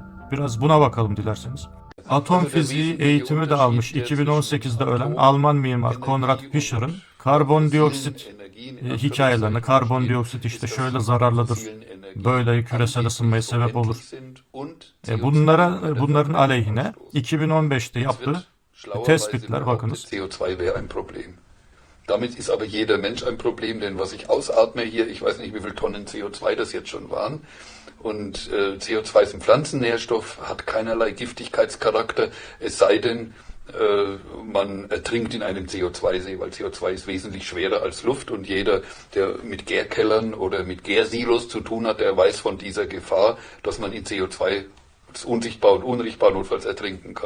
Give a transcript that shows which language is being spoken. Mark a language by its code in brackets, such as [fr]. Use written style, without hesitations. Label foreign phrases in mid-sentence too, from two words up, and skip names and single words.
[tr] Biraz buna bakalım dilerseniz. Atom fiziği eğitimi de almış 2018'de ölen Alman mimar Konrad Fischer'ın karbondioksit hikayelerini, karbondioksit işte şöyle zararlıdır, böyle küresel ısınmaya sebep olur. Bunların aleyhine 2015'te yaptığı tespitler bakınız. [de] Damit ist aber jeder Mensch ein Problem, denn was ich ausatme hier, ich weiß nicht, wie viele Tonnen CO2 das jetzt schon waren. Und CO2 ist ein Pflanzennährstoff, hat keinerlei Giftigkeitscharakter, es sei denn, man ertrinkt in einem CO2-See, weil CO2 ist wesentlich schwerer als Luft und jeder, der mit Gärkellern oder mit Gärsilos zu tun hat, der weiß von dieser Gefahr, dass man in CO2 unsichtbar und unrichtbar notfalls ertrinken kann.